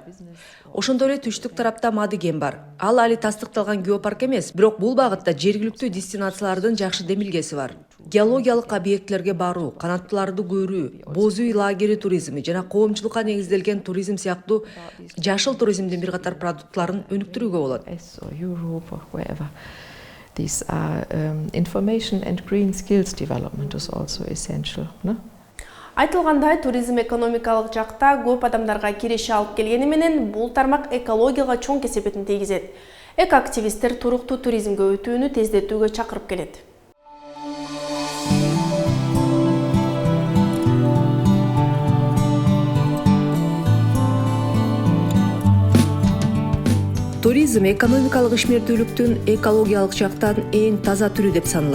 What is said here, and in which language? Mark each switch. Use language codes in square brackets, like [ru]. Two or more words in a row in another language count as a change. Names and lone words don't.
[ky] Ошондой эле түштүк тарапта Мадыген бар. Ал али тастыкталган геопарк эмес, бирок бул багытта жергиликтүү дестинациялардын жакшы демилгеси бар. Геологиялык объектилерге баруу, канаттууларды көрүү, боз үй лагери туризми жана коомчулукка негизделген туризм сыяктуу жашыл туризмдин бир катар продуктларын өнүктүрүүгө болот. [en] Europe or wherever. These are information and green skills development is also essential. [ky] Айтылгандай, туризм экономикалык жакта көп адамдарга киреше алып келгени менен бул тармак экологияга чоң кесепетин тийгизет. Экоактивисттер туруктуу туризмге өтүүнү тездетүүгө чакырып келет. Туризм экономикалык ишмердүүлүктүн экологиялык жактан эң таза түрү деп саналат.